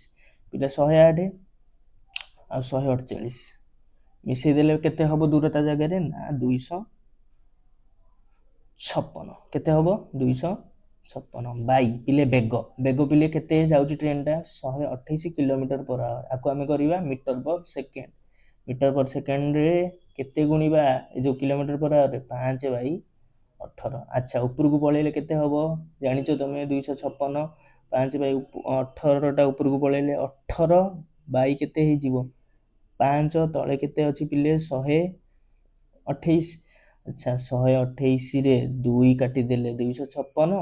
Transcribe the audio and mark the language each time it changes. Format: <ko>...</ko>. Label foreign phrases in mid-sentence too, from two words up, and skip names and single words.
<or>ପିଲା 108 ଆଉ 148 ମିଶେଇ ଦେଲେ କେତେ ହବ ଦୂରତା ଜାଗାରେ? ନା 256। କେତେ ହବ? 256 ବାଇ ପିଲେ ବେଗ। ବେଗ ପିଲେ କେତେ ଯାଉଛି ଟ୍ରେନ ଟା? 128</or> <en>kilometre per hour.</en> <or>ଆକୁ ଆମେ କରିବା</or> <en>metre per second. metre per second</en> <or>ରେ କେତେ ଗୁଣିବା ଏ ଯୋଉ</or> <en>kilometre per hour</en> <or>ରେ? 5 ବାଇ 18। ଆଚ୍ଛା ଉପରକୁ ପଳେଇଲେ କେତେ ହବ? ଜାଣିଛ ତମେ 256। 5 ବାଇ 18 ଟା ଉପରକୁ ପଳେଇଲେ 18 ବାଇ କେତେ ହେଇଯିବ? 5। ତଳେ କେତେ ଅଛି ପିଲେ? 128। ଆଚ୍ଛା 128 ରେ 2 କାଟିଦେଲେ 256।</or>